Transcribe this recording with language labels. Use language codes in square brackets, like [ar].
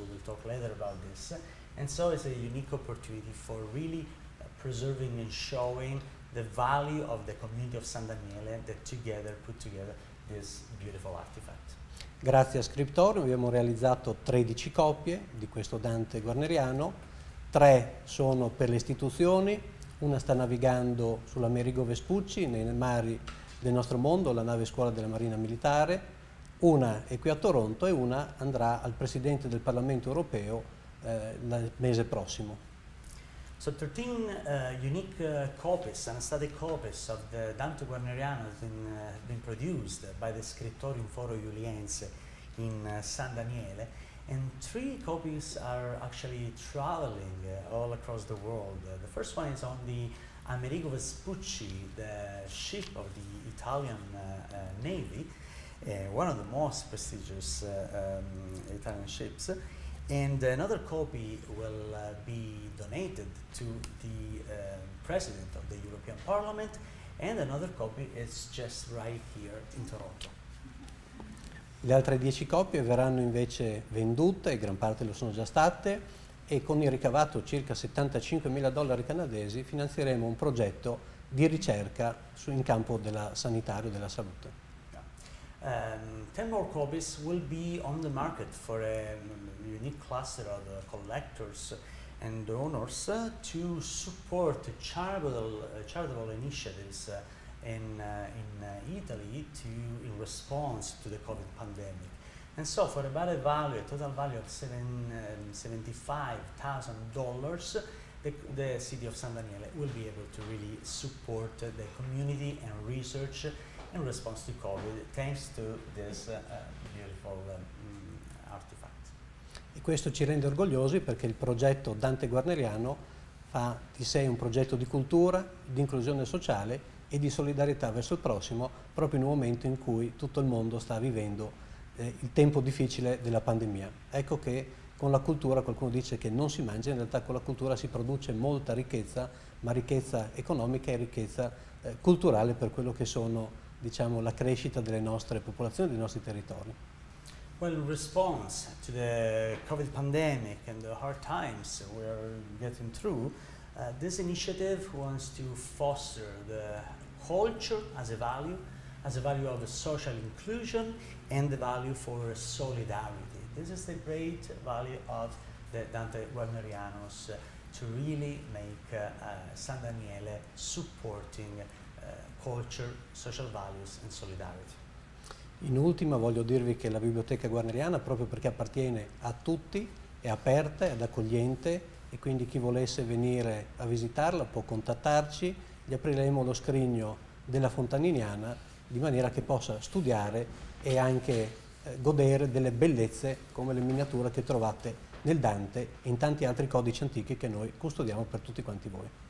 [en] We will talk later about this. And so it's a unique opportunity for really preserving and showing the value of the community of San Daniele that together put together this beautiful artifact. [it] Grazie a Scriptorium abbiamo realizzato 13 copie di questo Dante Guarneriano, 3 sono per le istituzioni, una sta navigando sull'Amerigo Vespucci nei mari del nostro mondo, la nave scuola della Marina Militare, una è qui a Toronto e una andrà al Presidente del Parlamento Europeo il mese prossimo. [en] So 13 unique copies, anesthetic copies of the Dante Guarneriano have been produced by the Scriptorium Foro Iuliense in San Daniele, and 3 copies are actually traveling all across the world. The first one is on the Amerigo Vespucci, the ship of the Italian Navy, one of the most prestigious Italian ships. And another copy will be donated to the President of the European Parliament, and another copy is just right here in Toronto. [it] Le altre 10 copie verranno invece vendute, e gran parte lo sono già state, e con il ricavato circa $75.000 canadesi finanzieremo un progetto di ricerca in campo della sanitario e della salute. [en] 10 more copies will be on the market for a unique cluster of collectors and donors to support charitable initiatives in Italy in response to the COVID pandemic. And so for about a total value of $75,000, the city of San Daniele will be able to really support the community and research in response to COVID, thanks to this beautiful artifact. [it] E questo ci rende orgogliosi perché il progetto Dante Guarneriano fa di sé un progetto di cultura, di inclusione sociale e di solidarietà verso il prossimo, proprio in un momento in cui tutto il mondo sta vivendo il tempo difficile della pandemia. Ecco che con la cultura, qualcuno dice che non si mangia, in realtà con la cultura si produce molta ricchezza, ma ricchezza economica e ricchezza culturale per quello che sono, diciamo, la crescita delle nostre popolazioni, dei nostri territori. [en] Well, in response to the COVID pandemic and the hard times we're getting through, this initiative wants to foster the culture as a value of social inclusion and the value for solidarity. This is the great value of the Dante Guarnerianos to really make San Daniele supporting culture, social values and solidarity. [it] In ultima voglio dirvi che la Biblioteca Guarneriana, proprio perché appartiene a tutti, è aperta ed accogliente, e quindi chi volesse venire a visitarla può contattarci, gli apriremo lo scrigno della Fontaniniana di maniera che possa studiare e anche godere delle bellezze come le miniature che trovate nel Dante e in tanti altri codici antichi che noi custodiamo per tutti quanti voi.